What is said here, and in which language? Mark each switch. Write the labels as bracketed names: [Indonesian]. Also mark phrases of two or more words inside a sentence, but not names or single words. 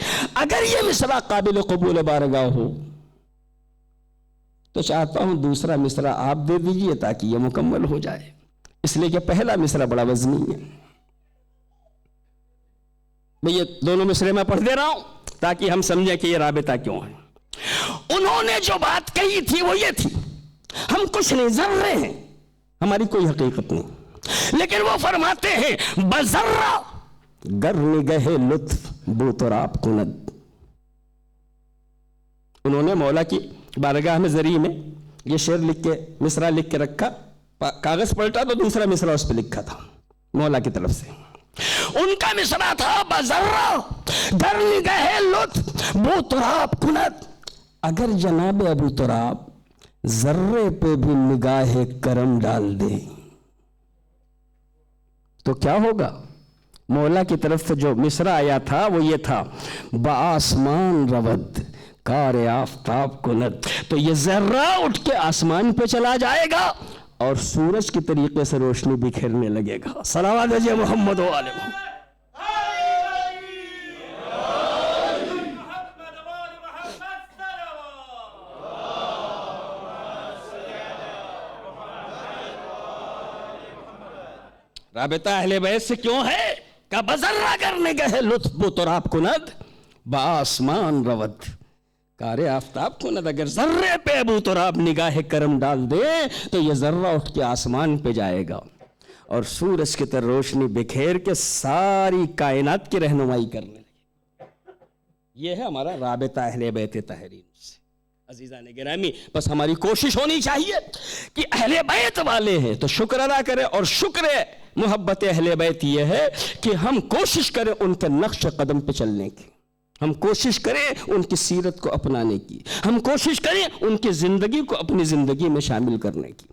[Urdu] اگر یہ مصرع قابل قبول بارگاہ ہو تو چاہتا ہوں دوسرا مصرع آپ دے دیجئے تاکہ یہ مکمل ہو جائے، اس لیے کہ پہلا مصرع بڑا وزنی ہے۔ میں یہ دونوں مصرع میں پڑھ دے رہا ہوں تاکہ ہم سمجھیں کہ یہ رابطہ کیوں ہے۔ انہوں نے جو بات کہی تھی وہ یہ تھی، ہم کچھ نہیں، ذرے ہیں، ہماری کوئی حقیقت نہیں، لیکن وہ فرماتے ہیں [Persian] بذرہ گر نگہ لطف بو تراب کند۔ [Urdu] انہوں نے مولا کی بارگاہ میں ذریعے میں یہ شعر لکھ کے، مصرع لکھ کے رکھا، کاغذ پلٹا تو دوسرا مصرع اس پہ لکھا تھا مولا کی طرف سے۔ ان کا مصرع تھا [Persian] بذرہ گر نگہ لطف بو تراب کند۔ [Urdu] اگر جناب ابو تراب ذرے پہ بھی نگاہ کرم ڈال دیں تو کیا ہوگا؟ مولا کی طرف سے جو مصرع آیا تھا وہ یہ تھا، [Persian] بآسمان رود کار آفتاب کند، [Urdu] تو یہ ذرہ اٹھ کے آسمان پہ چلا جائے گا اور سورج کی طریقے سے روشنی بکھیرنے لگے گا۔ صلوات دیجئے محمد و آل محمد۔ رابطہ اہل بیت سے کیوں ہے کہ [Persian] بذرہ کرنے گئے لطف و تراب کند بآسمان رود کار آفتاب کند۔ [Urdu] اگر ذرے پہ ابو تراب نگاہ کرم ڈال دے تو یہ ذرہ اٹھ کے آسمان پہ جائے گا اور سورج کی طرح روشنی بکھیر کے ساری کائنات کی رہنمائی کرنے لگے۔ یہ ہے ہمارا رابطہ اہل بیت طاہرین سے۔ عزیزان گرامی، بس ہماری کوشش ہونی چاہیے کہ اہل بیت والے ہیں تو شکر ادا کریں، اور شکر محبت اہل بیت یہ ہے کہ ہم کوشش کریں ان کے نقش قدم پہ چلنے کی، ہم کوشش کریں ان کی سیرت کو اپنانے کی، ہم کوشش کریں ان کی زندگی کو اپنی زندگی میں شامل کرنے کی۔